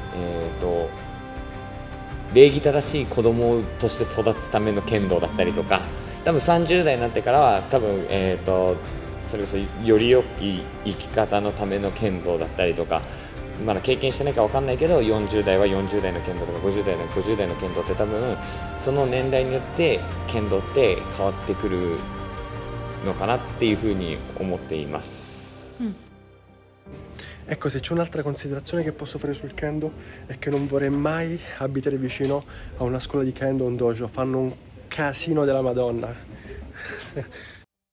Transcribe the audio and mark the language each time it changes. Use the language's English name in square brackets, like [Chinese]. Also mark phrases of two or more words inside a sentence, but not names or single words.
[Japanese] 礼儀正しい子供として育つための剣道だったりとか、多分30代になってからは多分、それこそより良い生き方のための剣道だったりとか、まだ経験してないか分かんないけど40代は40代の剣道とか50代の50代の剣道って多分その年代によって剣道って変わってくるのかなっていうふうに思っています。 [Italian] Ecco, se c'è un'altra considerazione che posso fare sul kendo è che non vorrei mai abitare vicino a una scuola di kendo o un dojo, fanno un casino della Madonna.